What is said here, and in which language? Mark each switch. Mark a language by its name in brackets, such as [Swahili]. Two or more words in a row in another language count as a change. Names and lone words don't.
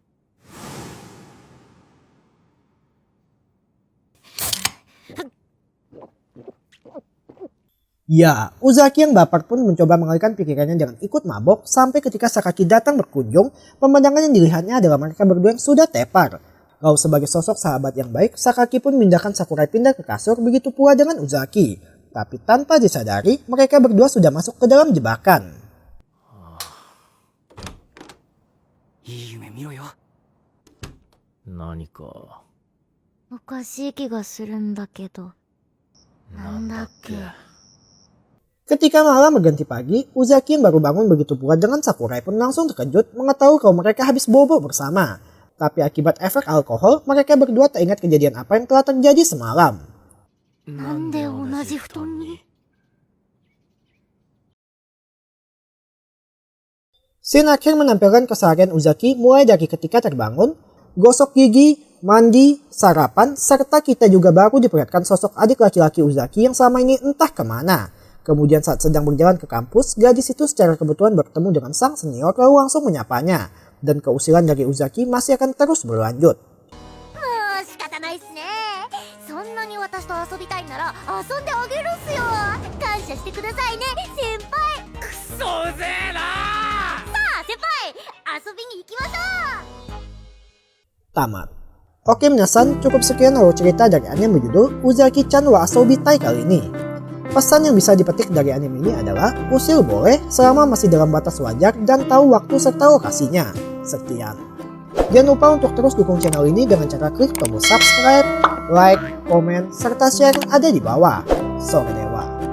[Indonesian] Ya, Uzaki yang baper pun mencoba mengalihkan pikirannya dengan ikut mabok sampai ketika Sakaki datang berkunjung, pemandangan yang dilihatnya adalah mereka berdua yang sudah tepar. Lalu sebagai sosok sahabat yang baik, Sakaki pun memindahkan Sakurai pindah ke kasur begitu pula dengan Uzaki. Tapi tanpa disadari, mereka berdua sudah masuk ke dalam jebakan. [Japanese] いい夢見ろよ。何かおかしい気がするんだけど。なんだっけ。 [Indonesian] Ketika malam berganti pagi, Uzaki yang baru bangun begitu pula dengan Sakurai pun langsung terkejut mengetahui kalau mereka habis bobo bersama. Tapi akibat efek alkohol, mereka berdua tak ingat kejadian apa yang telah terjadi semalam. Scene akhir menampilkan keseharian Uzaki mulai dari ketika terbangun, gosok gigi, mandi, sarapan, serta kita juga baru diperlihatkan sosok adik laki-laki Uzaki yang selama ini entah kemana. Kemudian saat sedang berjalan ke kampus, gadis itu secara kebetulan bertemu dengan sang senior lalu langsung menyapanya. Dan keusilan dari Uzaki masih akan terus berlanjut. [Japanese] 仕方ないっすね。そんなに私と遊びたいなら遊んであげるっすよ。感謝してくださいね、先輩。くそうぜえな。さあ、先輩、遊びに行きましょう。 [Indonesian] Tamat. Oke minasan, cukup sekian alur cerita dari anime berjudul Uzaki-chan wa Asobi Tai kali ini. Pesan yang bisa dipetik dari anime ini adalah usil boleh selama masih dalam batas wajar dan tahu waktu serta lokasinya. Sekian. Jangan lupa untuk terus dukung channel ini dengan cara klik tombol subscribe, like, komen, serta share yang ada di bawah.